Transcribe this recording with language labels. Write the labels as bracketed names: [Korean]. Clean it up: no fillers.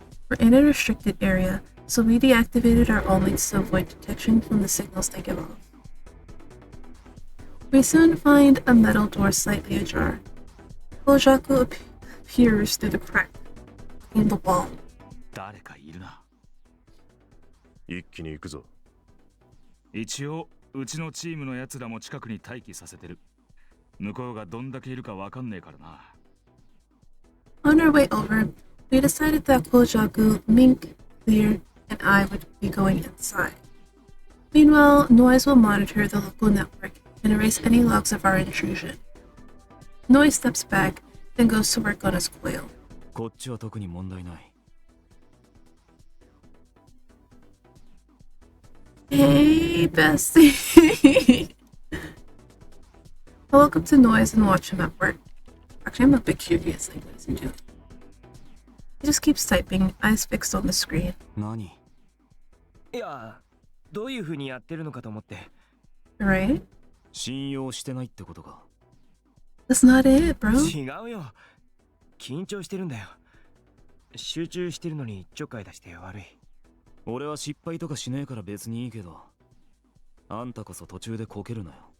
[English] We're in a restricted area, so we deactivated our all links to avoid detection from the signals they give off. We soon find a metal door slightly ajar. Kojaku appears through the crack in the wall. [Japanese] う。誰かいるな。一気に行くぞ。一応うちのチームのやつらも近くに待機させてる。向こうがどんだけいるかわかんねえからな。 [English] On our way over, we decided that Kojaku, Mink, Clear, and I would be going inside. Meanwhile, Noise will monitor the local network and erase any logs of our intrusion. Noise steps back, then goes to work on his quail. [Japanese] こっちは特に問題ない。 [English] Hey, bestie! I walk up to Noise and watch him at work. Actually, I'm a bit curious. Like, what is he doing? He just keeps typing, eyes fixed on the screen. [Japanese] 何？いや、どういう風にやってるのかと思って。 [English] Right? [Japanese] 信用してないってことか。 [English] That's not it, bro. [Japanese] 違うよ。緊張してるんだよ。集中してるのにちょっかい出して悪い。俺は失敗とかしねえから別にいいけど、あんたこそ途中でこけるなよ。